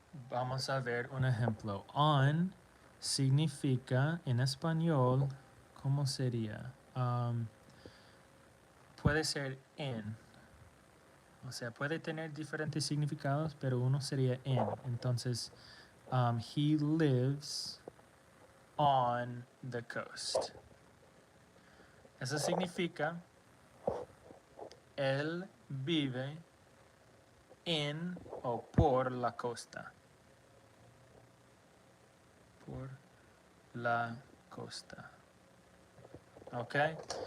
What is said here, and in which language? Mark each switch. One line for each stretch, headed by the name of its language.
Spanish: Vamos a ver un ejemplo. On significa en español, ¿cómo sería? Puede ser en. O sea, puede tener diferentes significados, pero uno sería en.
English: Entonces, he lives on the coast.
Spanish: Eso significa él vive en o por la costa. Por la costa. Okay?